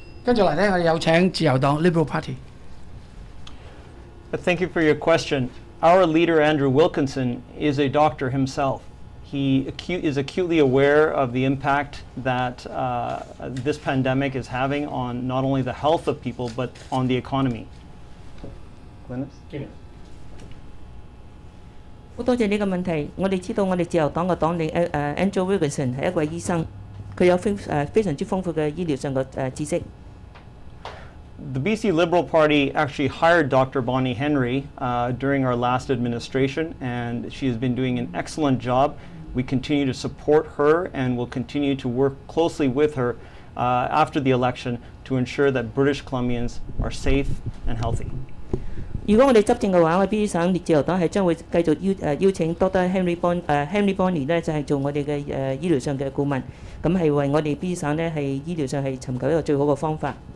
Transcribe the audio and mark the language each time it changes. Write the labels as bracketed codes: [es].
[yue] 跟住嚟咧，我哋有請自由黨 Liberal Party。 [en] Thank you for your question. Our leader, Andrew Wilkinson, is a doctor himself. He is acutely aware of the impact that this pandemic is having on not only the health of people, but on the economy. Glynis? [yue] 好多謝呢個問題。我哋知道我哋自由黨嘅黨領Andrew Wilkinson 係一位醫生，佢有非常之豐富嘅醫療上嘅知識。 [en] The BC Liberal Party actually hired Dr. Bonnie Henry during our last administration, and she has been doing an excellent job. We continue to support her and will continue to work closely with her after the election to ensure that British Columbians are safe and healthy. [yue] 如果我哋執政嘅話，我哋 BC 省自由黨係將會繼續邀請 Dr. Henry Bonnie 咧，就係做我哋嘅醫療上嘅顧問，咁係為我哋 BC 省咧係醫療上係尋求一個最好嘅方法。